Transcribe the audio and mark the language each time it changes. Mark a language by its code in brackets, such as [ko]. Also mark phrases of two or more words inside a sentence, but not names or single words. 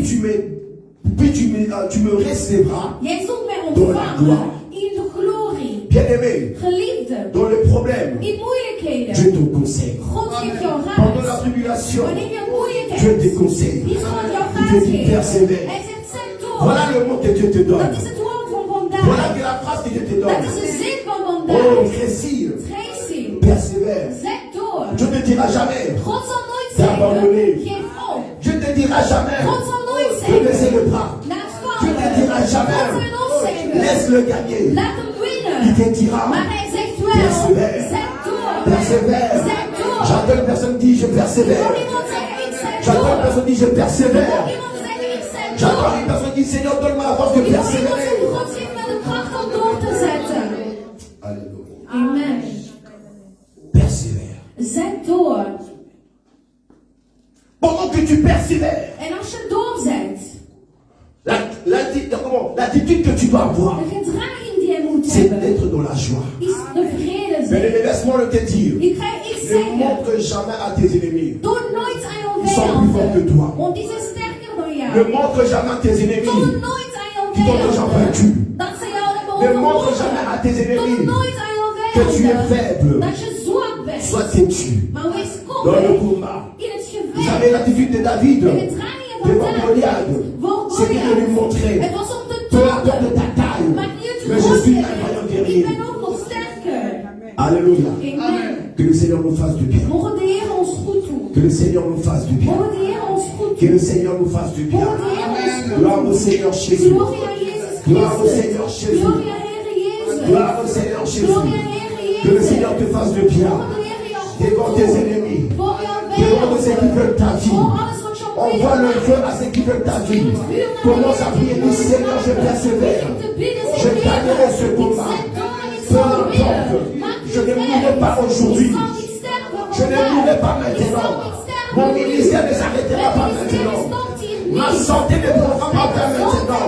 [fr] Tu me recevras. [nl] Jij zult mij [fr] Door la gloire. [nl] ontvangen in de glorie. [fr] Bien-aimé, [nl] Geliefde, [fr] dans les problèmes, [nl] in moeilijkheden. [fr] Dieu te conseille. [nl] God geeft jou [fr] Pendant la [nl] raad. [fr] tribulation, [nl] Wanneer je moeilijk [fr] Dieu te [nl] hebt, [fr] conseille. [nl] is God jouw [fr] Il te [nl] raad [fr] dit [nl] geeft. [fr] persévère. [nl] Hij zegt: zet door. [fr] Voilà le mot que Dieu te [nl] Dat [fr] donne. [nl] is het woord van [fr] Voilà [nl] vandaag. [fr] que la phrase que Dieu te [nl] Dat [fr] donne. [nl] is de zin van Oh, vandaag. [fr] Crécy, [nl] Tracy, [fr] persévère. [nl] zet door. [fr] Dieu ne te dira jamais, [nl] God zal nooit [fr] T'abandonner. [nl] zeggen: geef op. [fr] Dieu ne te dira jamais, [nl] God zal nooit [fr] de baisser [nl] zeggen: [fr] le bras. [nl] laat [fr] Dieu ne [nl] vallen. [fr] dira [nl] God [fr] jamais, [nl] zal nooit zeggen: [fr] laisse-le gagner. [nl] laat hem [fr] Il [nl] winnen. [fr] te dira, [nl] Maar hij zegt wel: [fr] Persévère. [nl] zet door. [fr] persévère. [nl] Zet door. [fr] J'entends une personne dire, je [nl] Ik hoor [fr] persévère. [nl] iemand zeggen: ik zet [fr] J'entends une [nl] door. [fr] personne dire, je [nl] Ik hoor [fr] persévère. [nl] iemand zeggen: ik zet [fr] J'entends [nl] door. [fr] une personne dire, Seigneur, donne-moi la force de [nl] Ik hoor iemand [fr] persévérer. [nl] zeggen: God geeft me de kracht om door te zetten. [fr] Alléluia. [nl] Amen. [fr] Persévère. [nl] Zet door. [fr] Pendant que tu persévères, [nl] En als je doorzet, [fr] l'attitude que tu dois avoir, [nl] de gedraging die je moet [fr] c'est [nl] hebben, [fr] d'être dans la joie. [nl] is de vrede [fr] Mais [nl] zijn. [fr] laisse-moi le te dire, [nl] Ik ga iets [fr] ne [nl] zeggen. [fr] montre jamais à tes ennemis. [nl] Doe nooit aan jouw [fr] Ils sont plus forts que [nl] vijanden, [fr] toi. [nl] want die zijn sterker dan [fr] Ne [nl] jou. [fr] montre jamais à tes [nl] Doe [fr] ennemis [nl] nooit aan jouw [fr] qui t'ont déjà [nl] vijanden [fr] vaincu. [nl] dat ze jou hebben [fr] Ne montre [nl] overwonnen. [fr] jamais à tes [nl] Doe [fr] ennemis [nl] nooit aan jouw [fr] que tu es [nl] vijanden [fr] faible. [nl] dat je zwak bent. [fr] Sois têtu. [nl] Maar wees [fr] Dans le [nl] koppig [fr] combat. [nl] in het [fr] Vous savez [nl] gevecht. [fr] l'attitude de David [nl] De gedragingen van [fr] devant [nl] David [fr] Goliath. [nl] voor [fr] C'était de lui [nl] Goliath. [fr] montrer, [nl] Het was om te [fr] peu importe [nl] tonen. [fr] ta taille, [nl] Maakt niet uit [fr] mais [nl] hoe [fr] je [nl] groot [fr] suis [nl] je [fr] un vaillant [nl] bent. Ik [fr] guerrier. [nl] ben ook nog sterker. [fr] Alléluia. [nl] Amen. [fr] Que le Seigneur nous fasse du bien. [nl] Mogen de Heer ons goed doen. [fr] Que le Seigneur nous fasse du bien. [nl] Mogen de Heer ons goed [fr] Que [nl] doen. [fr] le Seigneur nous fasse du bien. [nl] Mogen de Heer ons goed [fr] Gloire au [nl] doen. [fr] Seigneur Jésus. [nl] Glorie aan Jezus [fr] Gloire au [nl] Christus. [fr] Seigneur Jésus. [nl] Glorie aan Heer Jezus. [fr] Gloire au Seigneur Jésus. [nl] Glorie aan Heer [fr] Que le [nl] Jezus. [fr] Seigneur te fasse du bien. [nl] Mogen de Heer jou [fr] Devant [nl] goed [fr] tes [nl] doen. [fr] ennemis. [nl] Voor jouw [fr] Devant tous ceux qui [nl] vijanden. [fr] veulent ta vie. [nl] Voor alles wat je [fr] Envoie le feu à ceux qui veulent ta vie. Commence à prier, dis Seigneur, je persévère. Je gagnerai ce combat. Peu importe. Je ne mourrai pas aujourd'hui. Je ne mourrai pas maintenant. Mon ministère ne s'arrêtera pas maintenant. Ma santé ne prendra pas fin maintenant.